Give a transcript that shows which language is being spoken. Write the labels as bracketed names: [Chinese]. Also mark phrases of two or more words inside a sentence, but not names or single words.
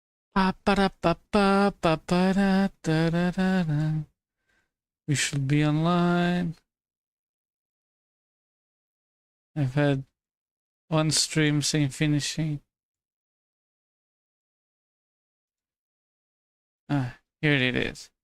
[English] Pa-pa-da-pa-pa-pa-pa-da-da-da-da. We should be online. I've had one stream saying finishing. Ah, here it is.